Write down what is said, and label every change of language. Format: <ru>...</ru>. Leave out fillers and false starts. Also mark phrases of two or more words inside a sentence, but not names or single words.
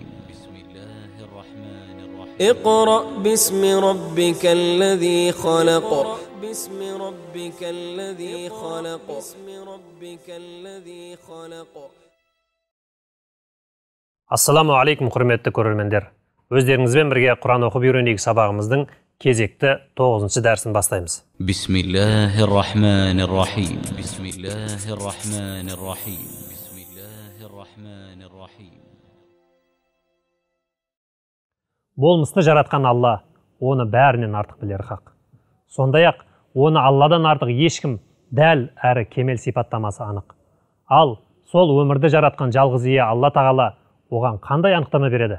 <ar>بسم الله الرحمن الرحيم. اقرأ باسم ربك الذي خلق. باسم ربك الذي خلق. باسم ربك الذي خلق. السلام عليكم,</ar> <kk>құрметті көрермендер. Өздеріңізбен бірге Құран оқып үйренейік сабағымыздың кезекті 9-шы дәрісін бастаймыз.</kk> <ar>بسم الله الرحمن الرحيم. بسم الله الرحمن الرحيم. بسم الله الرحمن الرحيم.</ar> <kk>Болмысты жаратқан Алла, оны бәрінен артық білер хақ. Сондай-ақ, оны Алладан артық ешкім дәл әрі кемел сипаттамасы анық. Ал сол өмірді жаратқан жалғыз ие Алла Тағала оған қандай анықтама береді?</kk>